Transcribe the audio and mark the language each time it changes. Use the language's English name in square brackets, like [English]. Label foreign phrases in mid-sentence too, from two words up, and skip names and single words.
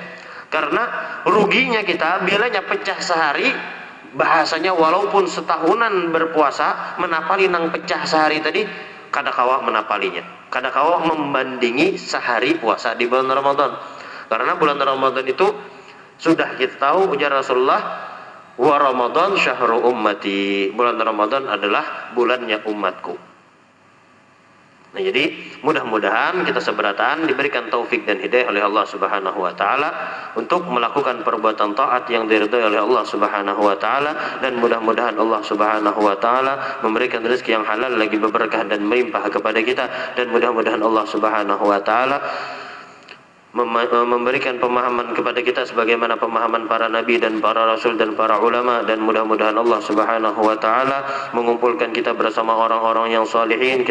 [Indonesian] Karena ruginya kita bilanya pecah sehari, bahasanya walaupun setahunan berpuasa menapali nang pecah sehari tadi, kada kawa menapalinya, kada kawa membandingi sehari puasa di bulan Ramadan. Karena bulan Ramadan itu sudah kita tahu, ujar Rasulullah, [Arabic] ورمضان شهر أمتي, [Indonesian] bulan Ramadan adalah bulannya umatku. Nah jadi mudah-mudahan kita seberatan diberikan taufik dan hidayah oleh Allah [Arabic] سبحانه وتعالى [Indonesian] untuk melakukan perbuatan taat yang diridhai oleh Allah [Arabic] سبحانه وتعالى, [Indonesian] dan mudah-mudahan Allah [Arabic] سبحانه وتعالى [Indonesian] memberikan rezeki yang halal lagi berberkah dan melimpah kepada kita, dan mudah-mudahan Allah [Arabic] سبحانه وتعالى [Indonesian] memberikan pemahaman kepada kita sebagaimana pemahaman para nabi dan para rasul dan para ulama, dan mudah-mudahan Allah [Arabic] سبحانه وتعالى [Indonesian] mengumpulkan kita bersama orang-orang yang salihin.